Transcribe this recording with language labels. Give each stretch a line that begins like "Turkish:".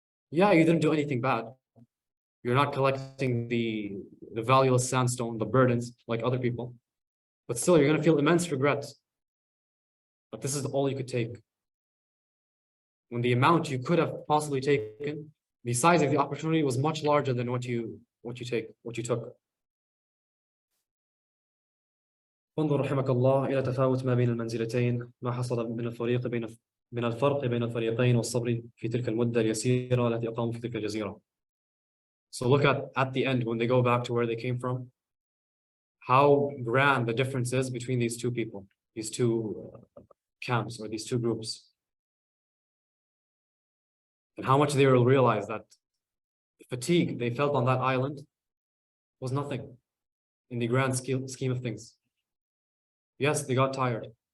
English: Yeah, you didn't do anything bad. You're not collecting the valueless sandstone, the burdens like other people. But still, you're going to feel immense regret. But this is all you could take. When the amount you could have possibly taken, the size of the opportunity was much larger than what you took.
Arabic: انظر رحمك الله إلى تفاوت ما بين المنزلتين ما حصل من الفرق بين الفريقين والصبر في تلك المدة اليسيرة التي أقاموا في تلك الجزيرة.
English: So look at the end when they go back to where they came from, how grand the difference is between these two people, these two camps or these two groups, and how much they will realize that the fatigue they felt on that island was nothing in the grand scheme of things. Yes, they got tired.